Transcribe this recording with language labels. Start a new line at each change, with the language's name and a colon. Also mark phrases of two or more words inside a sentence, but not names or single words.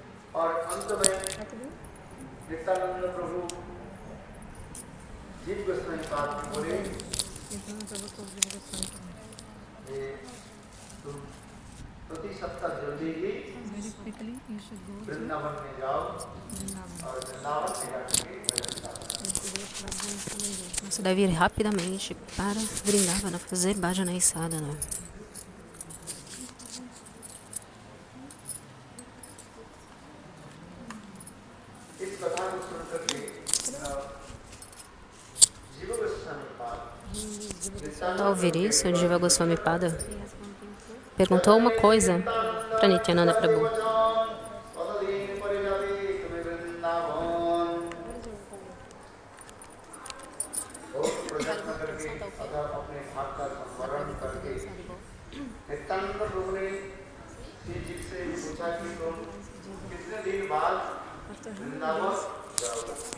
Hindi: और अंत में नित्यानंद प्रभु जीव गोस्वामी पाद में बोले ये तुम प्रति सप्ताह जल्दी ही वृंदावन में जाओ और वृंदावन में जाकर भजन गाओ।
Portuguese: Você deve ir rapidamente para Vrindavana fazer bhajana e sadhana.
Hindi: इस कथा को सुनकर के जीव गोस्वामी पाद
Portuguese: Ao ouvir isso, Jiva Goswami Pada perguntou uma coisa para Nityananda Prabhu.
Hindi: नित्यानंद प्रभु ने श्री जी से पूछा कि तुम कितने दिन बाद वृंदावन जाओगे?